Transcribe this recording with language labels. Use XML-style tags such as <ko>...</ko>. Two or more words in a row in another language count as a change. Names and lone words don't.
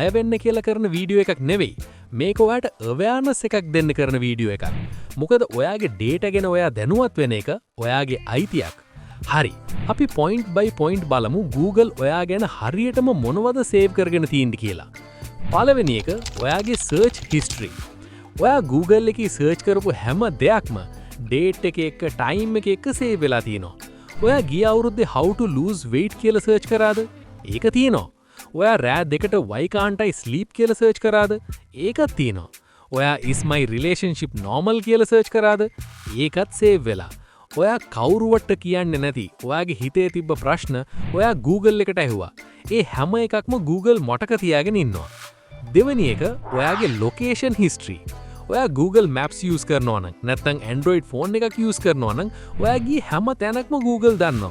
<si>වෙන්න කියලා කරන වීඩියෝ එකක් නෙවෙයි මේක ඔයාට</si> <en>awareness එකක්</en> <si>දෙන්න කරන වීඩියෝ එකක් මොකද ඔයාගේ ඩේටා ගැන ඔයා දැනුවත් වෙන එක ඔයාගේ අයිතියක් හරි අපි</si> <en>point by point</en> <si>බලමු Google ඔයා ගැන හරියටම මොනවද සේව් කරගෙන තියෙන්නේ කියලා පළවෙනි එක ඔයාගේ</si> <en>search history</en> <si>ඔයා Google එකේ සර්ච් කරපු හැම දෙයක්ම ඩේට් එක එක්ක ටයිම් එක එක්ක සේව් වෙලා තියෙනවා ඔයා ගිය අවුරුද්දේ</si> <en>how to lose weight</en> <si>කියලා සර්ච් කරාද ඒක තියෙනවා ඔයා රෑ දෙකට</si> <en>why can't I sleep</en> <si>කියලා සර්ච් කරාද ඒකත් තියෙනවා ඔයා</si> <en>is my relationship normal</en> <si>කියලා සර්ච් කරාද ඒකත් සේව් වෙලා ඔයා කවුරුවට කියන්නේ නැති ඔයාගේ හිතේ තිබ්බ ප්‍රශ්න ඔයා Google එකට ඇහුවා ඒ හැම එකක්ම Google මතක තියාගෙන ඉන්නවා දෙවෙනි එක ඔයාගේ</si> <en>location history</en> <si>ඔයා Google Maps use කරනවා නම් නැත්නම්</si> <en>Android phone</en> <si>එකක් use කරනවා නම් ඔයා ගියේ හැම තැනක්ම Google දන්නවා.</si>